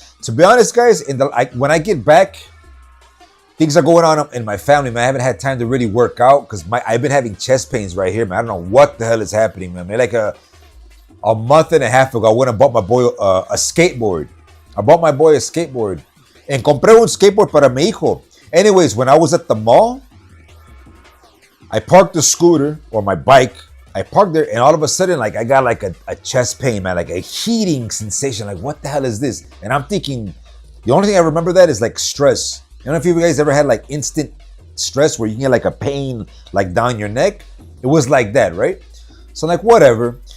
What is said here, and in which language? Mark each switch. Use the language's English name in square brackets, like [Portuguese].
[English] To be honest, guys, when I get back, things are going on in my family, man. I haven't had time to really work out because I've been having chest pains right here, man. I don't know what the hell is happening, man. Like a month and a half ago, I went and bought my boy a skateboard. I bought my boy a skateboard. [Spanish] And compré un skateboard para mi hijo. [English] Anyways, when I was at the mall, I parked the scooter or my bike. I parked there, and all of a sudden, like I got like a chest pain, man, like a heating sensation. Like, what the hell is this? And I'm thinking, the only thing I remember that is like stress. I don't know if you guys ever had like instant stress where you get like a pain like down your neck. It was like that, right? So I'm like, whatever.